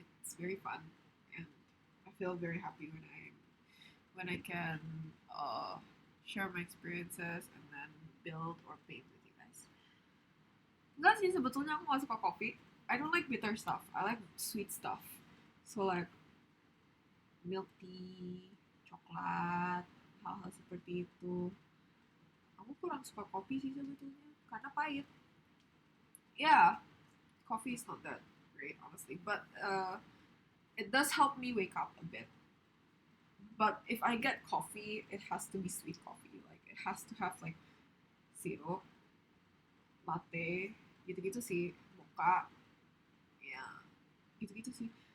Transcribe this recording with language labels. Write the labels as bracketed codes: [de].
[en] It's very fun and I feel very happy when I can share my experiences and then build or paint with you guys. [id] Enggak sih, sebetulnya aku gak suka kopi. [en] I don't like bitter stuff. I like sweet stuff. So like milk tea, [id] coklat, hal-hal seperti itu. Aku kurang suka kopi sih sebetulnya karena pahit. [en] Yeah, coffee is not that great honestly, but it does help me wake up a bit. But if I get coffee, it has to be sweet coffee. Like it has to have like syrup, latte, [id] gitu-gitu sih, [en] mocha, [id] ya gitu-gitu sih.